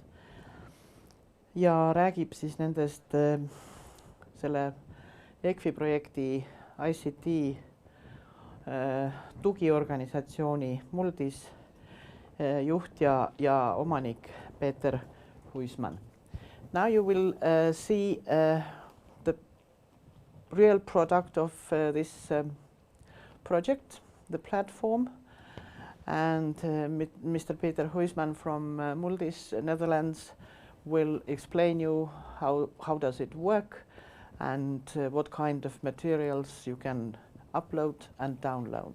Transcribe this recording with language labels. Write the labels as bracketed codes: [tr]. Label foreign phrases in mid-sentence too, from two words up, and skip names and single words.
[et] Ja räägib siis nendest selle EKFI projekti ICT tugiorganisatsiooni Muldis juht ja omanik Peeter Huisman. [en] Now you will see the real product of this project, the platform, and Mr. Peter Huisman from Muldis, Netherlands, will explain you how does it work and what kind of materials you can upload and download.